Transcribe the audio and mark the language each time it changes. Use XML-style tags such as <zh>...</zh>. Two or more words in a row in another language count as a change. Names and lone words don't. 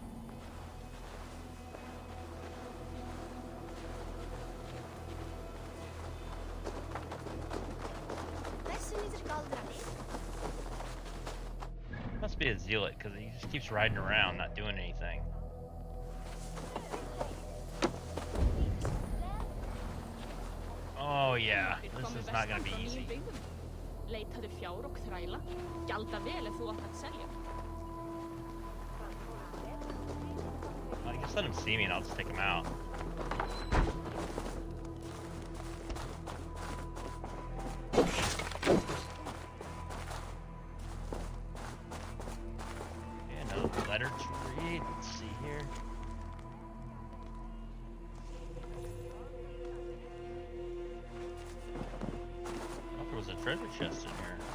<en>Must be a zealot, because he just keeps riding around, not doing anything. Oh yeah, this is not going to be easy.</en> <is>Leitaðu fjár og þræla, gjalda vel ef þú átt að selja.</is> <en>Just let him see me and I'll just take him out. Okay, another letter to read. Let's see here. Oh, there was a treasure chest in here.</en>